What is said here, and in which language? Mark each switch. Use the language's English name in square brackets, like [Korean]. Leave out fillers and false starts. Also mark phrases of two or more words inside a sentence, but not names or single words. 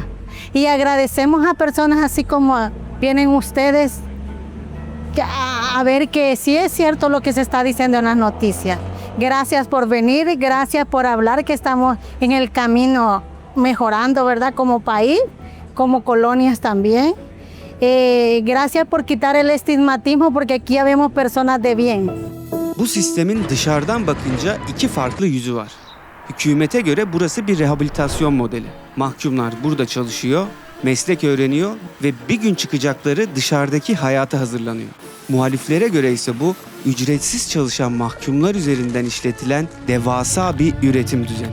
[Spanish] Y agradecemos a personas así como vienen ustedes a ver que sí es cierto lo que se está diciendo en las noticias. Gracias por venir, gracias por hablar que estamos en el camino mejorando, ¿verdad? Como país, como colonias también. Gracias por quitar el estigmatismo porque aquí ya vemos personas de bien. [Turkish] Bu sistemin dışarıdan bakınca iki farklı yüzü var. Hükümete göre burası bir rehabilitasyon modeli. Mahkumlar burada çalışıyor, meslek öğreniyor ve bir gün çıkacakları dışarıdaki hayata hazırlanıyor. Muhaliflere göre ise bu ücretsiz çalışan mahkumlar üzerinden işletilen devasa bir üretim düzeni.